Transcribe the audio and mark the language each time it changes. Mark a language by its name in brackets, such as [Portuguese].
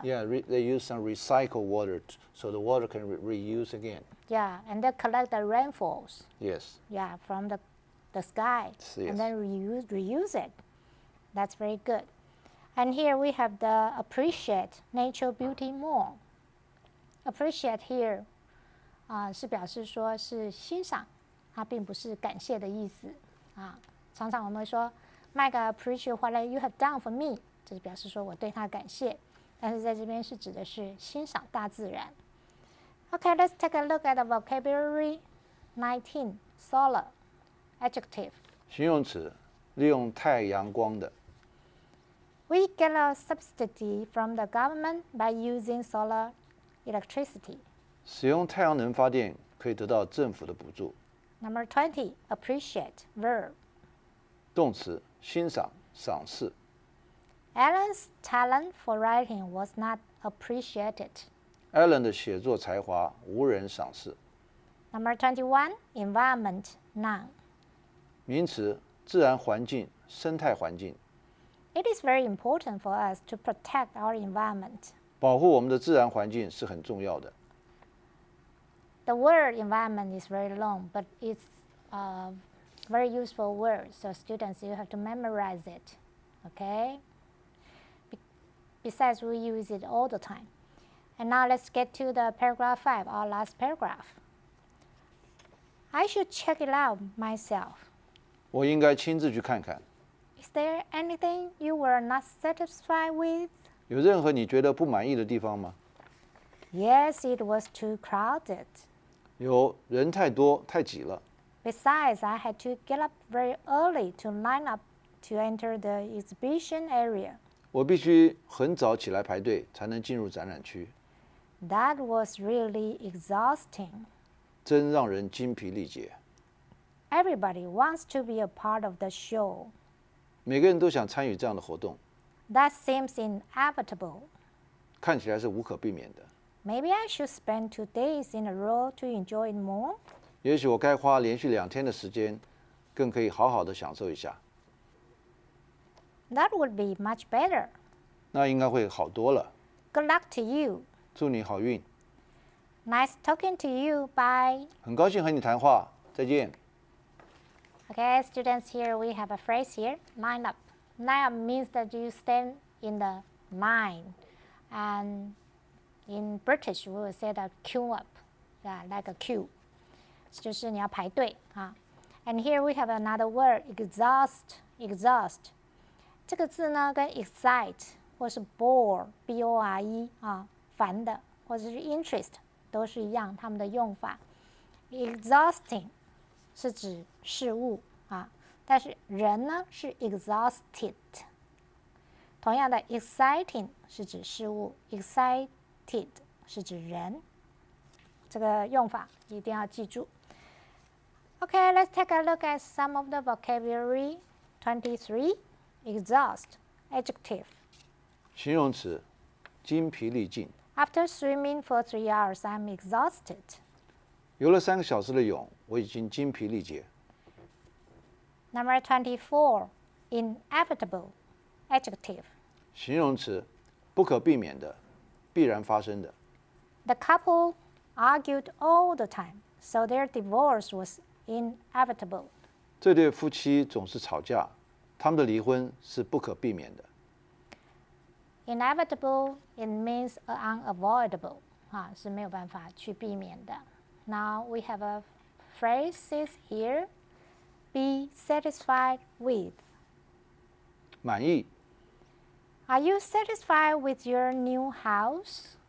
[English] Yeah, they use some recycled water, so the water can reuse again. Yeah, and they collect the rainfalls. Yes. Yeah, from the sky. Yes. And then reuse it. That's very good. And here we have the appreciate nature beauty more. [Chinese] Appreciate here 是表示说是欣赏，它并不是感谢的意思啊。常常我们会说 [English] Mike, I appreciate what you have done for me， [Chinese] 这是表示说我对他感谢，但是在这边是指的是欣赏大自然。 [English] Okay, let's take a look at the vocabulary 19. Solar, adjective. [Chinese] 形容词，利用太阳光的。 [English] We get a subsidy from the government by using solar electricity. [Chinese] 使用太阳能发电可以得到政府的补助。 [English] Number 20, appreciate, verb. [Chinese] 动词，欣赏、赏识。 [English] Alan's talent for writing was not appreciated. [Chinese] Alan 的写作才华无人赏识。 [English] Number 21, environment, noun. [Chinese] 名词，自然环境、生态环境。 [English] It is very important for us to protect our environment. [Chinese] 保护我们的自然环境是很重要的。 [English] The word environment is very long, but it's a very useful word. So students, you have to memorize it. Okay? Besides, we use it all the time. And now let's get to the paragraph 5, our last paragraph. I should check it out myself. [Chinese] 我应该亲自去看看。 [English] Is there anything you were not satisfied with? [Chinese] 有任何你觉得不满意的地方吗？ [English] Yes, it was too crowded. [Chinese] 有人太多，太挤了。 [English] Besides, I had to get up very early to line up to enter the exhibition area. [Chinese] 我必须很早起来排队，才能进入展览区， [English] That was really exhausting. [Chinese] 真让人精疲力竭。 [English] Everybody wants to be a part of the show. [Chinese] 每个人都想参与这样的活动， [English] That seems inevitable. [Chinese] 看起来是无可避免的。 [English] Maybe I should spend 2 days in a row to enjoy it more. [Chinese] 也许我该花连续2天的时间，更可以好好的享受一下， [English] That would be much better. [Chinese] 那应该会好多了。 [English] Good luck to you. [Chinese] 祝你好运， [English] Nice talking to you. Bye. [Chinese] 很高兴和你谈话，再见。 [English] Okay, students, here we have a phrase here, line up. Line up means that you stand in the line. And in British, we will say that queue up, yeah, like a queue. [Chinese] 就是你要排队啊。 [English] And here we have another word, exhaust. Exhaust. [Chinese] 这个字呢，跟 excite 或是 bore, B-O-R-E 啊，烦的，或者是 interest 都是一样，它们的用法。 Exhausting 是指事物啊，但是人呢是 exhausted。同样的 exciting 是指事物 ，excited 是指人，这个用法一定要记住。 [English] Okay, let's take a look at some of the vocabulary. 23, exhaust, adjective. [Chinese] 形容词，精疲力尽。 [English] After swimming for 3 hours, I'm exhausted. [Chinese] 游了3个小时的泳，我已经精疲力竭。 [English] Number 24, inevitable, adjective. [Chinese] 形容词，不可避免的，必然发生的。 [English] The couple argued all the time, so their divorce was inevitable. [Chinese] 这对夫妻总是吵架，他们的离婚是不可避免的。 [English] Inevitable, it means unavoidable, [Chinese] 是没有办法去避免的。 [English] Now we have a phrase here, be satisfied with. [Chinese] 满意。 [English] Are you satisfied with your new house?